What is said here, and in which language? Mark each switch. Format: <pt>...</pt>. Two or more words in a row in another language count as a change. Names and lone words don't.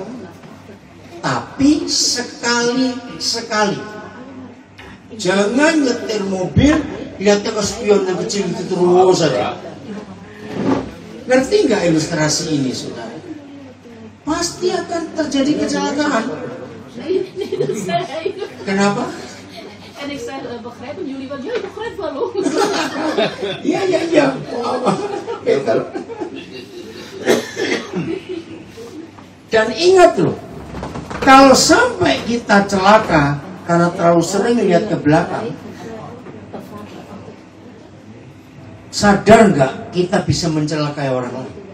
<id>Tapi sekali-sekali jangan nyetir mobil lihatnya ke spion yang kecil itu terus saja. Ngerti nggak ilustrasi ini, saudara? Pasti akan terjadi kecelakaan. Kenapa?</id> <nl>En ik zei, begrijpen jullie wat? Ja, ik begrijp wel hoor.</nl> <id>Iya. Betul. Dan ingat loh, kalau sampai kita celaka karena terlalu sering lihat ke belakang, sadar nggak kita bisa mencelakai orang lain?</id>